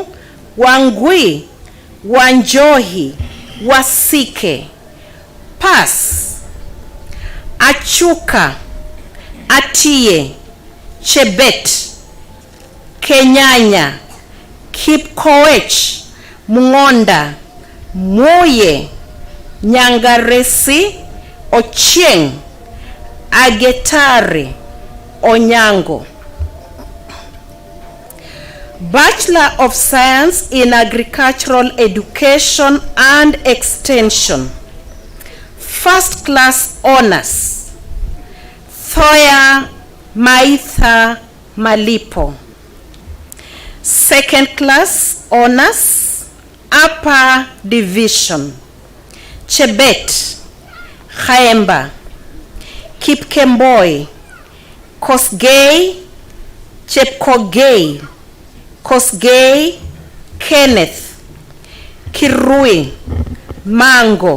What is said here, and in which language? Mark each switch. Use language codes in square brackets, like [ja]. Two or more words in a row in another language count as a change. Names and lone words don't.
[en] Wangui, Wanjohi, Wasike, Pas, Achuka, Atie, Chebet, Kenyanya, Kipkoech, Mungonda, Moye, Nyangaresi, Ochieng, Agetari, Onyango. Bachelor of Science in Agricultural Education and Extension. First class honors: Thoya Maitha Malipo. Second class honors, upper division: Chebet, Khaemba, Kipkemboi, Kosgei, Chepkogei, Kosgei, Kenneth, Kirui, Mango,